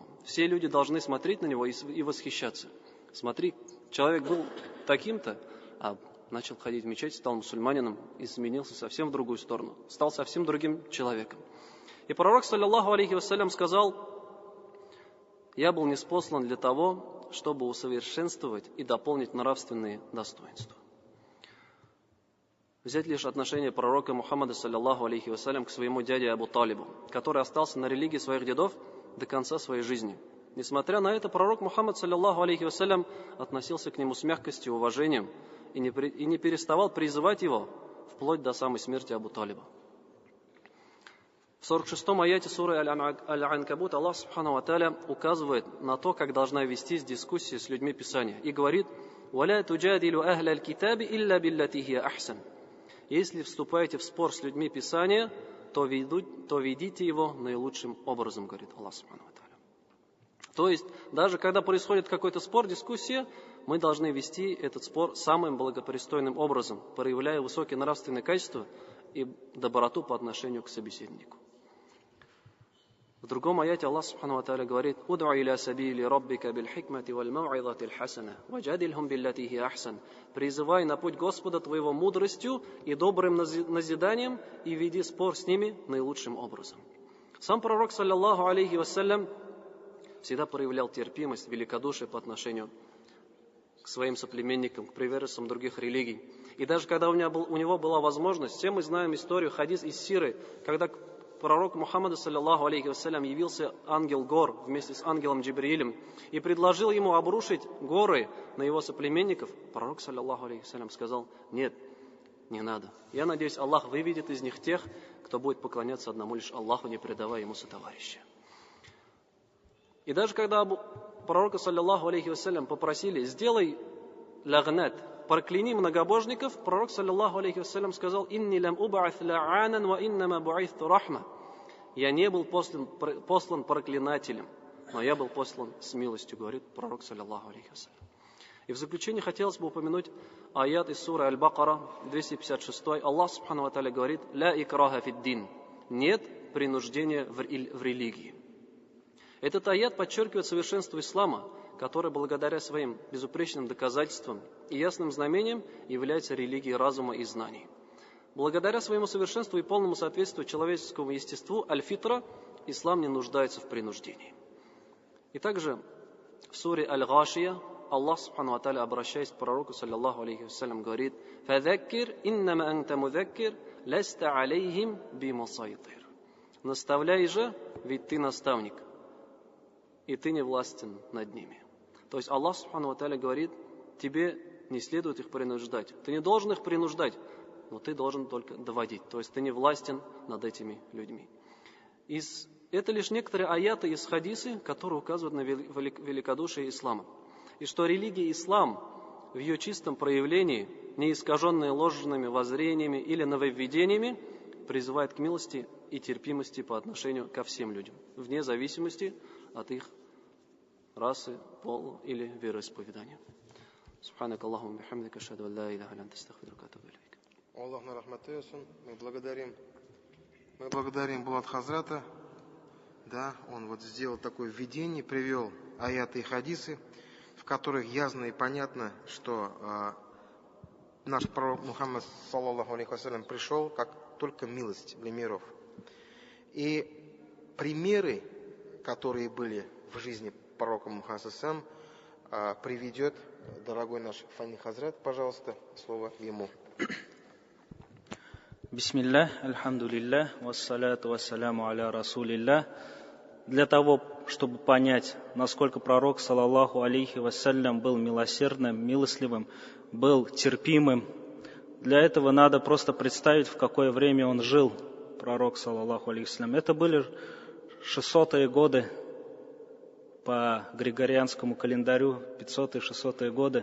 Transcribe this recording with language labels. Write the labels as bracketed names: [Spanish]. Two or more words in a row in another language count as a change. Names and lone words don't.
[Russian] Все люди должны смотреть на него и восхищаться. Смотри, человек был таким-то, а начал ходить в мечеть, стал мусульманином и изменился совсем в другую сторону. Стал совсем другим человеком. И пророк, [Arabic] صلى الله عليه وسلم, [Russian] сказал: «Я был ниспослан для того, чтобы усовершенствовать и дополнить нравственные достоинства». Взять лишь отношение пророка Мухаммада, [Arabic] صلى الله عليه وسلم, [Russian] к своему дяде Абу Талибу, который остался на религии своих дедов до конца своей жизни. Несмотря на это, пророк Мухаммад, [Arabic] صلى الله عليه وسلم, [Russian] относился к нему с мягкостью и уважением и не переставал призывать его вплоть до самой смерти Абу Талиба. В 46-м аяте суры Аль-Анкабут Аллах [Arabic] سبحانه وتعالى [Russian] указывает на то, как должна вестись дискуссия с людьми Писания, и говорит: [Arabic] «ولا تجادلوا أهل الكتاب إلا بالتي هي أحسن». [Russian] Если вступаете в спор с людьми Писания, то ведите его наилучшим образом, говорит Аллах [Arabic] سبحانه وتعالى. [Russian] То есть, даже когда происходит какой-то спор, дискуссия, мы должны вести этот спор самым благопристойным образом, проявляя высокие нравственные качества и доброту по отношению к собеседнику. В другом аяте Аллах [Arabic] سبحانه وتعالى [Russian] говорит: [Arabic] «ادع إلى سبيل ربك بالحكمة والموعظة الحسنة وجادلهم بالتي هي أحسن». [Russian] Призывай на путь Господа твоего мудростью и добрым назиданием, и веди спор с ними наилучшим образом. Сам пророк, [Arabic] صلى الله عليه وسلم, [Russian] всегда проявлял терпимость, великодушие по отношению к своим соплеменникам, к приверженцам других религий. И даже когда у него была возможность, все мы знаем историю, хадис из Сиры, когда пророку Мухаммаду, [Arabic] صلى الله عليه وسلم, [Russian] явился ангел гор вместе с ангелом Джибриилем и предложил ему обрушить горы на его соплеменников. Пророк, [Arabic] صلى الله عليه وسلم, [Russian] сказал: «Нет, не надо. Я надеюсь, Аллах выведет из них тех, кто будет поклоняться одному лишь Аллаху, не предавая ему сотоварища». И даже когда пророка, [Arabic] صلى الله عليه وسلم, [Russian] попросили: «Сделай лагнат, прокляни многобожников», пророк, [Arabic] صلى الله عليه وسلم, [Russian] сказал: [Arabic] «إني لم أبعث لعانا وإنما بعثت رحمة». [Russian] Я не был послан проклинателем, но я был послан с милостью, говорит пророк, [Arabic] صلى الله عليه وسلم. [Russian] И в заключение хотелось бы упомянуть аят из суры Аль-Бакара, 256. Аллах [Arabic] سبحانه وتعالى [Russian] говорит: [Arabic] «لا إكراه في الدين». [Russian] Нет принуждения в религии. Этот аят подчеркивает совершенство ислама, который благодаря своим безупречным доказательствам и ясным знамениям является религией разума и знаний. Благодаря своему совершенству и полному соответствию человеческому естеству, аль-фитра, ислам не нуждается в принуждении. И также в суре Аль-Гашия Аллах [Arabic] سبحانه وتعالى, [Russian] обращаясь к пророку, [Arabic] صلى الله عليه وسلم, [Russian] говорит: [Arabic] «فذكر إنما أنت مذكر لست عليهم بمسيطر». [Russian] Наставляй же, ведь ты наставник, и ты не властен над ними. То есть Аллах [Arabic] سبحانه وتعالى [Russian] говорит, тебе не следует их принуждать. Ты не должен их принуждать, но ты должен только доводить. То есть ты не властен над этими людьми. Это лишь некоторые аяты из хадисы, которые указывают на великодушие ислама. И что религия ислам в ее чистом проявлении, не искаженная ложными воззрениями или нововведениями, призывает к милости и терпимости по отношению ко всем людям, вне зависимости от их расы, пола или вероисповедания. [Arabic] سبحانك اللهم وبحمدك، أشهد أن لا إله إلا أنت، أستغفرك وأتوب إليك. [Tatar] Аллах на рахмат eylesin. [Russian] Мы благодарим Булат Хазрата. Да, он вот сделал такое введение, привел аяты и хадисы, в которых ясно и понятно, что наш пророк Мухаммад [Arabic] صلى الله عليه وسلم [Russian] пришел как только милость для миров. И примеры, которые были в жизни пророка Мухаммада [Arabic] صلى الله عليه وسلم, [Russian] приведет дорогой наш Фани Хазрат, пожалуйста, слово ему. Бисмиллах, [Arabic] الحمد لله، والصلاة والسلام على رسول الله. [Russian] Для того, чтобы понять, насколько пророк, [Arabic] صلى الله عليه وسلم, [Russian] был милосердным, милостливым, был терпимым, для этого надо просто представить, в какое время он жил, пророк, [Arabic] صلى الله عليه وسلم. [Russian] Это были 600-е годы по григорианскому календарю, 500-е, 600-е годы.